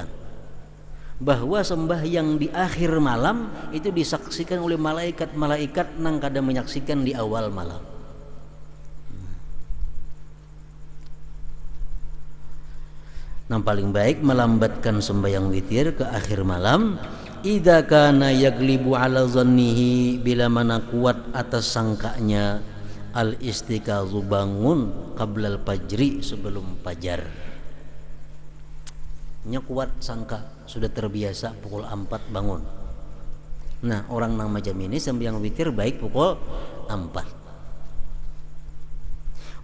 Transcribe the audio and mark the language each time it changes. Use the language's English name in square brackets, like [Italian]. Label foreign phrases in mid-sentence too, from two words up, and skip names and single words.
[Banjar] Bahwa sembahyang di akhir malam itu disaksikan oleh malaikat nang kada menyaksikan di awal malam. [Indonesian] Yang paling baik melambatkan sembahyang witir ke akhir malam. [Arabic] إذا كان يغلب على ظنه, [Indonesian] bila mana kuat atas sangkanya, [Arabic] الاستيقاظ, [Indonesian] bangun, [Arabic] قبل الفجر, [Indonesian] sebelum fajar. [Banjar] Nya kuat sangka, sudah terbiasa pukul 4 bangun. Nah, orang nang macam ini sembahyang witir baik pukul 4.